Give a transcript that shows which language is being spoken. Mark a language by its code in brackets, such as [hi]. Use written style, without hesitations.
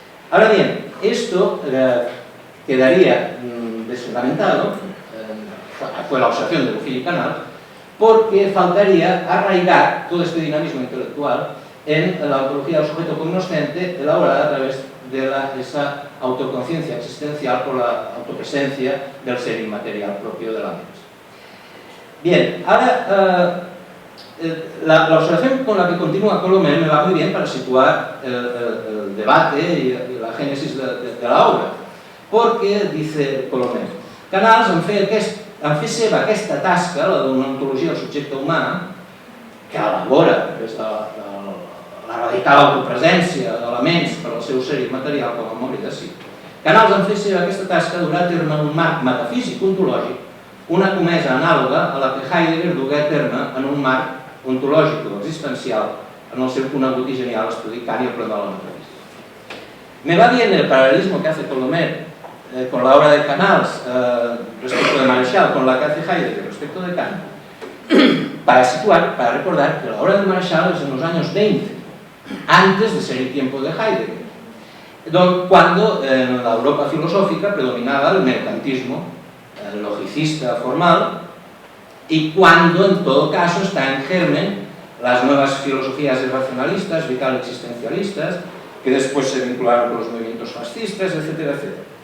[es] Ahora bien, esto quedaría desfundamentado, fue la observación de Bofill y Canals, porque faltaría arraigar todo este dinamismo intelectual en la ontología del sujeto cognoscente elaborada a través de esa autoconciencia existencial por la autopresencia del ser inmaterial propio de la mente. Bien, ahora la observación con la que continúa Colomer me va muy bien para situar el debate y la génesis de la obra. [ca] perquè, [es] dice [ca] Colomer, Canals en fer seva aquesta tasca, la d'una ontologia del subjecte humà, que elabora des de la radical autopresència d'elements per al seu ser immaterial com a memòria de si. Canals en fer seva aquesta tasca durà a terme en un marc metafísic ontològic, una comesa anàloga a la que Heidegger dugué a terme en un marc ontològic o existencial en el seu conegut i genial estudi Kant y el problema de la metafísica. [es] Me va bien el paralelismo que hace Colomer con la obra de Canals respecto de Marechal, con la que hace Heidegger respecto de Kant, para recordar que la obra de Marechal es en los años 20, antes de ser el tiempo de Heidegger, cuando en la Europa filosófica predominaba el mercantismo logicista formal y cuando en todo caso está en germen las nuevas filosofías racionalistas, vital-existencialistas, que después se vincularon con los movimientos fascistas, etcétera, etcétera.